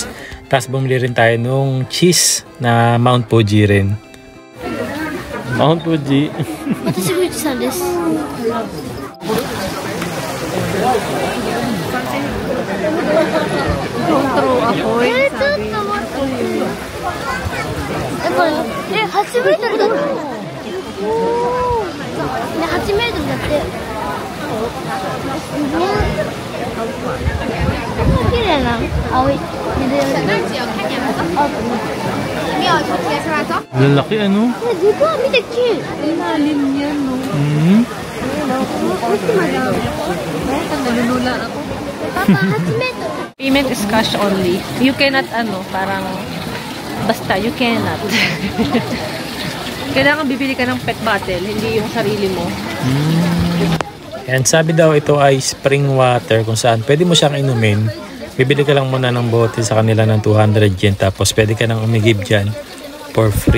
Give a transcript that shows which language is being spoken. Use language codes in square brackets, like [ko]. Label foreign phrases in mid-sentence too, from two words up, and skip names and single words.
[tl] Tapos bumili rin tayo nung cheese na Mount Fuji rin. Mount Fuji. [ja] 私富士山です。 Throw apoy. ちょっと待って。やっぱ8メートルだって。ね、8メートルだって。綺麗な青い緑色。 [tl] Lalaki ano? Di ba? Mita cute. Ilalim yan, no? Nalulula ako. Papa, 8 meter. [en] Payment is cash only. You cannot, [tl] parang, basta, [en] you cannot. [tl] Kailangan bibili ka ng [en] pet bottle, [tl] hindi yung sarili mo. And sabi daw ito ay [en] spring water [tl] kung saan pwede mo siyang inumin. Bibili ka lang muna ng bote sa kanila ng 200 yen tapos pwede ka nang umigib dyan [en] for free.